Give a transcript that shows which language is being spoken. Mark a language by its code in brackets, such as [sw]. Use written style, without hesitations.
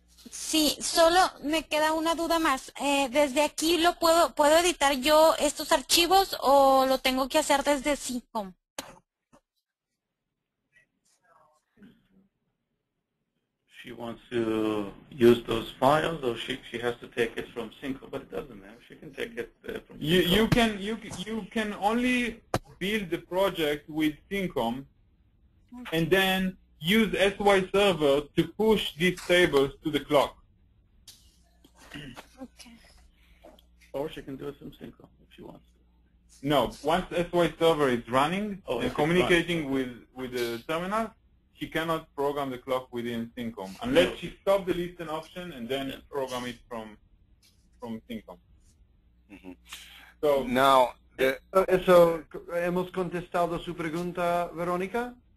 [es] Sí, solo me queda una duda más. ¿Desde aquí puedo editar yo estos archivos o lo tengo que hacer desde Syncomm? [en] she wants to use those files, or she has to take it from Syncomm, but it doesn't matter. She can take it from Syncomm. You can only build the project with Syncomm, and then use SYserver to push these tables to the clock. Okay. Or she can do it from Syncomm if she wants to. No, once SYserver is running Oh, and communicating with the terminal, she cannot program the clock within Syncomm unless she stops the listen option and then program it from Syncomm. Mm-hmm. So now, [es] Eso, ¿hemos contestado su pregunta, Verónica?